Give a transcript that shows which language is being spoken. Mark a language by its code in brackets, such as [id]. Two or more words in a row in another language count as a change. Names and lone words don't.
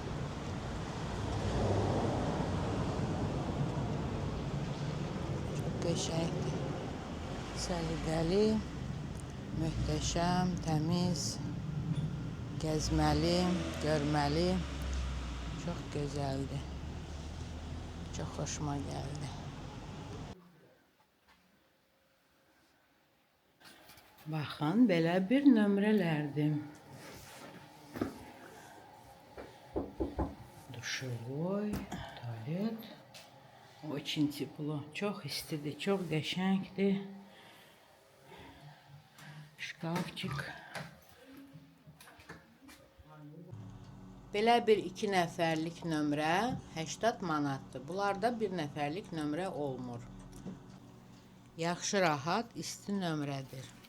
[az] Çok qəşəngdir. Səliqəli, möhtəşəm, təmiz, gəzməli, görməli. Çox gözəldir. Çox xoşuma gəldi. Baxın, belə bir nömrələrdir. Duşevoy, tualet. [ru] Очень тепло. [az] Çox istidir, çox qəşəngdir. Şkafçık. Belə bir 2 nəfərlik nömrə 80 manatdır. Bunlarda 1 nəfərlik nömrə olmur. Yaxşı, rahat, isti nömrədir.